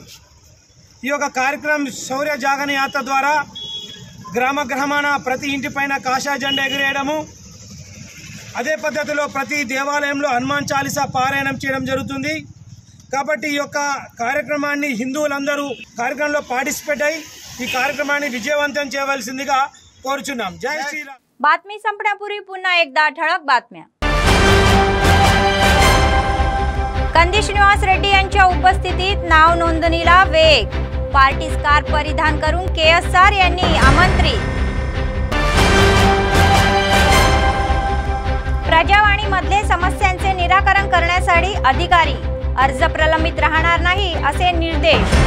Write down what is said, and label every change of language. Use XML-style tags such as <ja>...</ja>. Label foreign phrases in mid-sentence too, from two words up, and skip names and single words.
<te>ఈ యొక్క కార్యక్రమం శౌర్య జాగరణ యాత్ర ద్వారా గ్రామాన ప్రతి ఇంటిపైన కాషాయ జెండా ఎగిరేయడము, అదే పద్ధతిలో ప్రతి దేవాలయంలో హనుమాన్ చాలీసా పారాయణం చేయడం జరుగుతుంది కాబట్టి ఈ యొక్క కార్యక్రమాన్ని హిందువులందరూ కార్యక్రమంలో పార్టిసిపేట్ అయ్యి ఈ కార్యక్రమాన్ని విజయవంతం చేయవలసిందిగా కోరుచున్నాం। జై శ్రీరామ్।</te> <mr>बातमी संपण्यापूर्वी पुन्हा एकदा ठळक बातम्या। कंदी श्रीनिवास रेड्डी यांच्या उपस्थितीत नाव नोंदणीला वेग,</mr> <en>party scarf</en> <mr>परिधान करून केएसआर यांनी आमंत्रित। प्रजावाणी मधले समस्यांचे निराकरण करण्यासाठी अधिकारी, अर्ज प्रलंबित राहणार नाही असे निर्देश।</mr>